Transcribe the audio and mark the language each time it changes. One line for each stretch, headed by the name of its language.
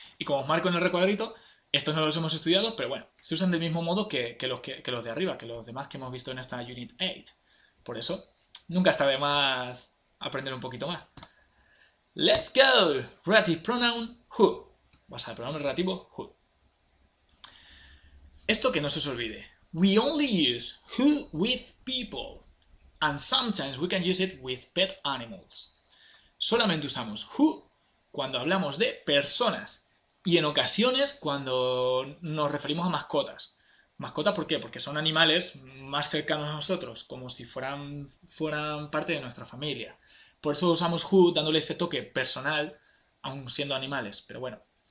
Spanish: Y como os marco en el recuadrito, estos no los hemos estudiado, pero bueno, se usan del mismo modo que los de arriba, que los demás que hemos visto en esta Unit 8. Por eso, nunca está de más aprender un poquito más.
English: Let's go! Relative pronoun who.
Spanish: Vas al pronombre relativo who. Esto que no se os olvide.
English: We only use who with people. And sometimes we can use it with pet animals.
Spanish: Solamente usamos who cuando hablamos de personas. Y en ocasiones cuando nos referimos a mascotas. ¿Mascotas por qué? Porque son animales más cercanos a nosotros, como si fueran parte de nuestra familia. Por eso usamos who dándole ese toque personal, aun siendo animales, pero bueno.